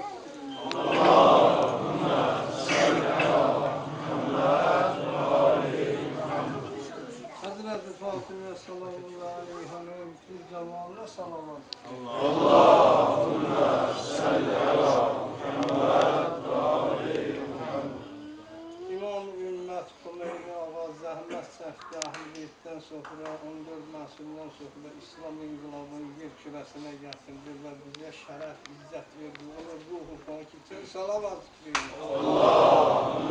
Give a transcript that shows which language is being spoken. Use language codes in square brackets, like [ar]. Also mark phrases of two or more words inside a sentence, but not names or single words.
[ar] اللهم صل على محمد و عليه محمد. Hazreti Fatime صلى الله عليه وسلم salavat. اللهم صل على محمد و عليه محمد. [az] İmam-ı Ümmet Xomeyni ağa zəhmət çəkdi Əhl-i sonra 14 nəsildən sonra İslam inqilabının yer kürəsinə gətirdi və bizə şərəf, izzət verdi. Ona ruhu paki üçün salavat verir. Allah!